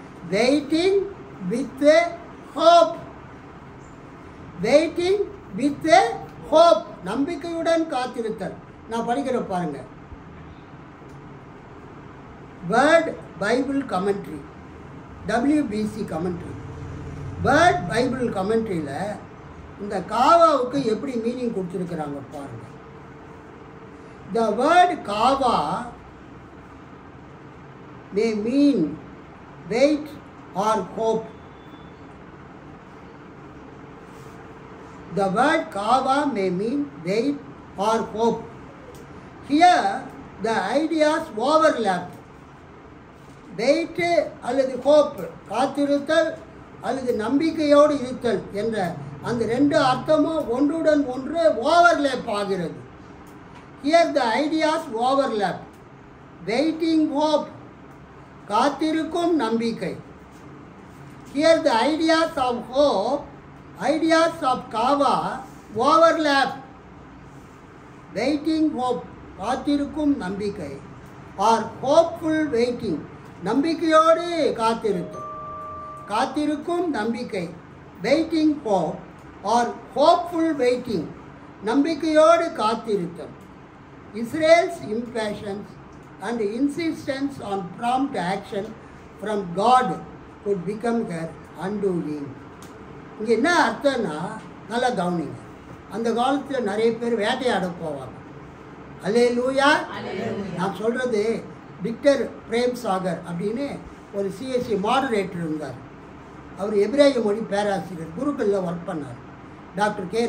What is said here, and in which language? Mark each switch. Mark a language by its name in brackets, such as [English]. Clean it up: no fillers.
[Tamil] Waiting with hope, waiting with hope, நம்பிக்கையுடன் காத்திருத்தல். நான் படிக்கிற பாருங்க, word Bible commentary, WBC commentary. Word Bible கமெண்ட்ரியில் இந்த காவாவுக்கு எப்படி மீனிங் கொடுத்துருக்குறாங்க பாருங்க. [English] The word kava may mean wait or hope. The word kava may mean wait or hope. Here the ideas overlap. [Tamil] Wait அல்லது hope, காத்திருத்தல் அல்லது நம்பிக்கையோடு இருத்தல் என்ற அந்த ரெண்டு அர்த்தமும் ஒன்றுடன் ஒன்று ஓவர்லேப் ஆகிறது. [English] Here the ideas overlap. Waiting hope, [Tamil] காத்திருக்கும் நம்பிக்கை. [English] Here the ideas of hope, ideas of kava overlap. Waiting hope, [Tamil] காத்திருக்கும் நம்பிக்கை, [English] or hopeful waiting, [Tamil] நம்பிக்கையோடு காத்திருத்தல். காத்திருக்கும் நம்பிக்கை, [English] waiting hope, or hopeful waiting, [Tamil] நம்பிக்கையோடு காத்திருத்தல். [English] Israel's impatience and insistence on prompt action from God could become her undoing. [Tamil] இங்கே என்ன அர்த்தம்னா நல்லா கவனிங்க. அந்த காலத்தில் நிறைய பேர் வேட்டையாட போவாங்க. அல்லேலூயா. நான் சொல்கிறது விக்டர் பிரேம் சாகர் அப்படின்னு ஒரு CSC மாடரேட்டர் இருந்தார். அவர் எபிரேய மொழி பேராசிரியர், குருக்களில் ஒர்க் பண்ணார். Doctor K.